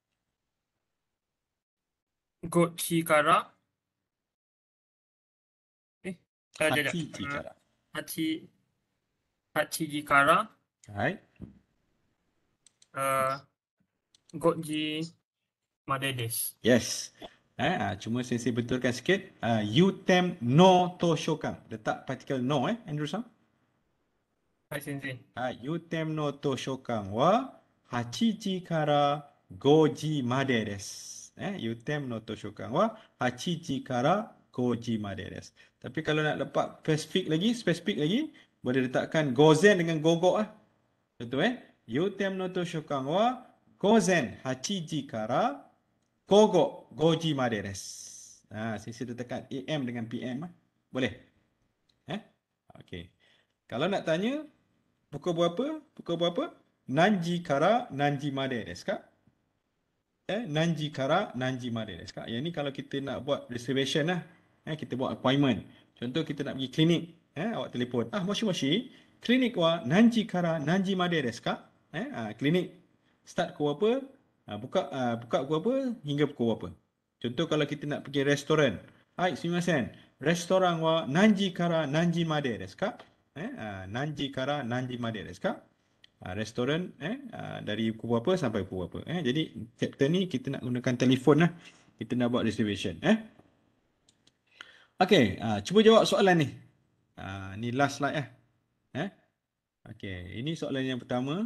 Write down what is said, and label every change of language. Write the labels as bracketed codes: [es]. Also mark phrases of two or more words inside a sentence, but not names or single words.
[ja] 五時から八時から. 8時から Alright. 5時までです。 Yes. [ms] Cuma saya betulkan sikit. [ja] UTEM no Toshokan. [ms] Letak partikel no, Andrew Sang. [ja] はい、先生。 UTEMの図書館は 8 時から5時までです。 UTEMの図書館は 8 時から5時までです。 [ms] Tapi kalau nak letak spesifik lagi, boleh letakkan gozen dengan gogo lah. [ja] Betul UTEMの図書館は午前8時から午後5時までです。 [ms] Saya letakkan AM dengan PM. Boleh? Okey. Kalau nak tanya, pukul berapa? Pukul berapa? [ja] 何時から何時までですか? 何時から何時までですか? [ms] Yang ni kalau kita nak buat reservation lah. Kita buat appointment. Contoh kita nak pergi klinik. Awak telefon. [ja] もし、クリニックは何時から何時までですか? [ms] Klinik start pukul berapa? Buka pukul berapa? Hingga pukul berapa? Contoh kalau kita nak pergi restoran. [ja] すみません。レストランは何時から何時までですか? 何時から何時までですか? [ms] Restoran dari pukul berapa sampai pukul berapa. Jadi chapter ni kita nak gunakan telefon lah. Kita nak buat reservation. Okey, cuba jawab soalan ni. Ni last slide . Okey, ini soalan yang pertama.